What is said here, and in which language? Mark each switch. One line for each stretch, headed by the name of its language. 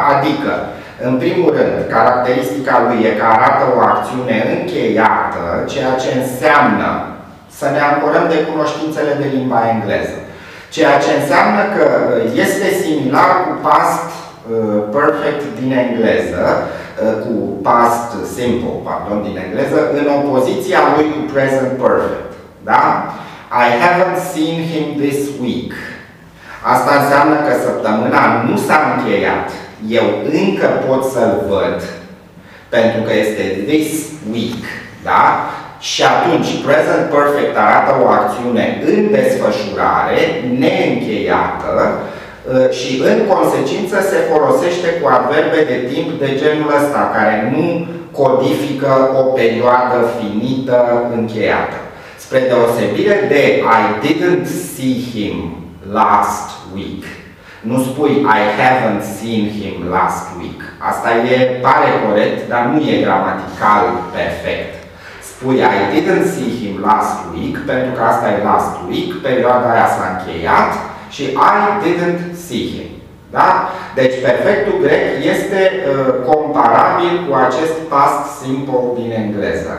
Romanian: Adică, în primul rând, caracteristica lui e că arată o acțiune încheiată, ceea ce înseamnă să ne ancorăm de cunoștințele de limba engleză. Ceea ce înseamnă că este similar cu past perfect din engleză, cu past simple, pardon, din engleză, în opoziția lui cu present perfect. Da?
English: I haven't seen him this week.
Romanian: Asta înseamnă că săptămâna nu s-a încheiat. Eu încă pot să-l văd, pentru că este
English: this week.
Romanian: Da? Și atunci, present perfect arată o acțiune în desfășurare, neîncheiată și, în consecință, se folosește cu adverbe de timp de genul ăsta, care nu codifică o perioadă finită, încheiată. Spre deosebire de
English: I didn't see him last week.
Romanian: Nu spui
English: I haven't seen him last week.
Romanian: Asta e, pare corect, dar nu e gramatical perfect. Spui,
English: I didn't see him last week,
Romanian: pentru că asta e
English: last week,
Romanian: perioada aia s-a încheiat și
English: I didn't see him.
Romanian: Da? Deci perfectul grec este comparabil cu acest past simple din engleză.